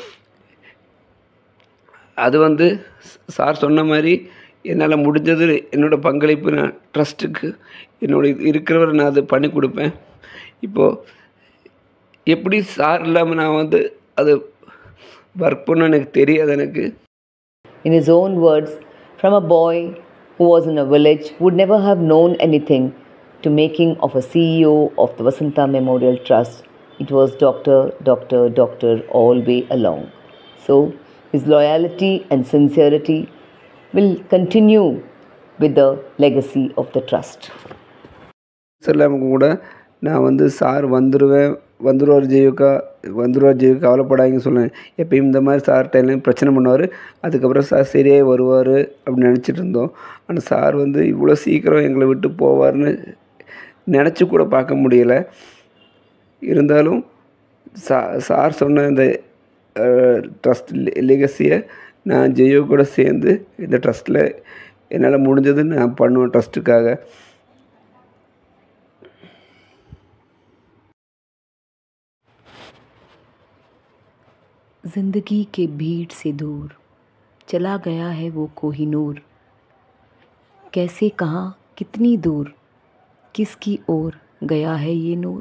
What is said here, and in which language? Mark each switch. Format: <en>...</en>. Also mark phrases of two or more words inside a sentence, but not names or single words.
<ta>அது வந்து சார் சொன்ன மாதிரி என்னால் முடிஞ்சது என்னோடய பங்களிப்பு நான் ட்ரஸ்ட்டுக்கு இருக்கிறவரை நான் அதை பண்ணி கொடுப்பேன். இப்போது எப்படி சார் இல்லாமல் நான் வந்து அது ஒர்க் பண்ண எனக்கு தெரியாது எனக்கு.</ta> <en>In his own words, from a boy who was in a village, would never have known anything, to making of a CEO of the Vasanta Memorial Trust, it was doctor all way along. So, his loyalty and sincerity will continue with the legacy of the trust.</en> <ta>சொல்லாம கூட நான் வந்து சார் வந்துருவார் ஜெயுக்கா கவலைப்படாதீங்கன்னு சொல்லுவேன். எப்பயும் இந்த மாதிரி சார்கிட்ட எல்லாம் பிரச்சனை பண்ணுவார். அதுக்கப்புறம் சார் சரியாக வருவார் அப்படின்னு நினச்சிட்டு இருந்தோம். ஆனால் சார் வந்து இவ்வளோ சீக்கிரம் எங்களை விட்டு போவார்னு நினச்சி கூட பார்க்க முடியலை. இருந்தாலும் சார் சொன்ன இந்த ட்ரஸ்ட் லெகசியை நான் ஜெயோ கூட சேர்ந்து இந்த ட்ரஸ்ட்டில் என்னால் முடிஞ்சது நான் பண்ணுவேன் ட்ரஸ்ட்டுக்காக.</ta> <hi>जिंदगी के भीड़ से दूर चला गया है वो कोहिनूर. कैसे, कहाँ, कितनी दूर, किसकी ओर गया है ये नूर.</hi>